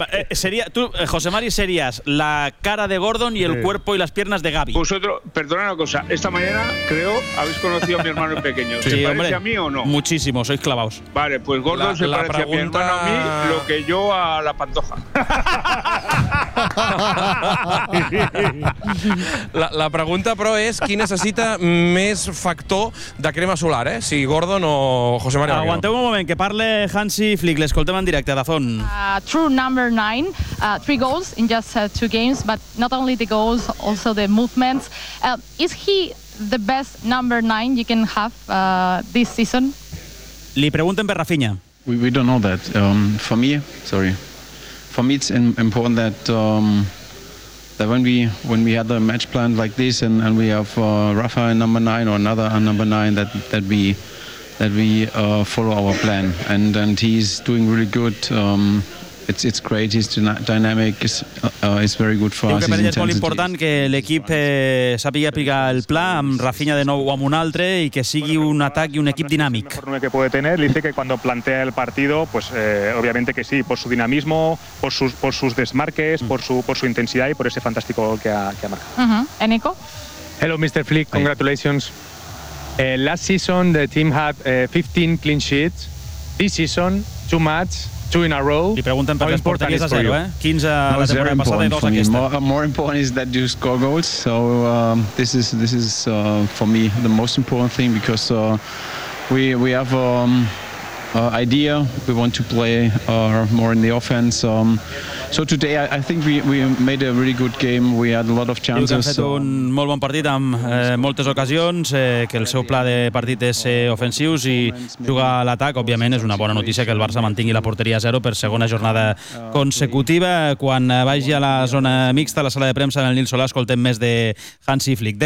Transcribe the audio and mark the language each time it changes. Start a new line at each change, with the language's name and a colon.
Spanish: Sería, tú, José Mari, serías la cara de Gordon y el cuerpo y las piernas de Gaby. Vosotros, perdona una cosa, esta mañana creo habéis conocido a mi hermano pequeño. ¿Se parece a mí o no? Muchísimo, sois clavados. Vale, pues Gordon se parece a mi hermano a mí lo que yo a la Pantoja.
Catalan: La pregunta, però, és qui necessita més factor de crema solar, eh?
Spanish: Si Gordon o José María.
Catalan: Aguanteu un moment, que parle Hansi Flick, l'escoltem en directe, d'Azón.
English: True number 9, 3 goals in just 2 games, but not only the goals, also the movements. Is he the best number 9 you can have this season?
Catalan: Li pregunten per Rafinha.
English: We don't know that. For me it's important that that when we had the match plan like this and we have Rafa in number 9 or another in number 9 that we follow our plan and he's doing really good. It's great, he's dynamic, he's very good for us.
Catalan: És molt important que l'equip sàpiga aplicar el pla amb Rafinha de nou o amb un altre i que sigui un atac i un equip dinàmic.
Spanish: La forma que puede tener, dice que cuando plantea el partido, pues obviamente que sí, por su dinamismo, por sus desmarques, por su intensidad y por ese fantástico gol que ha marcado. Uh-huh. Nico?
English: Hello, Mr. Flick, congratulations. Last season the team had 15 clean sheets. This season, too much. Two in a row.
Catalan: Li pregunten per l'esporta, que és a zero, eh? 15 no, la temporada passada i dos aquesta.
English: More important is that you score goals, so this is for me the most important thing, because we have idea, we want to play more in the offense. So today I think we made a really good game, we had a lot of chances.
Catalan: Diu que han fet un molt bon partit amb moltes ocasions, que el seu pla de partit és ofensius i jugar a l'atac. Òbviament és una bona notícia que el Barça mantingui la porteria a zero per segona jornada consecutiva. Quan vagi a la zona mixta, a la sala de premsa, en el Nil Solà, escoltem més de Hansi Flick.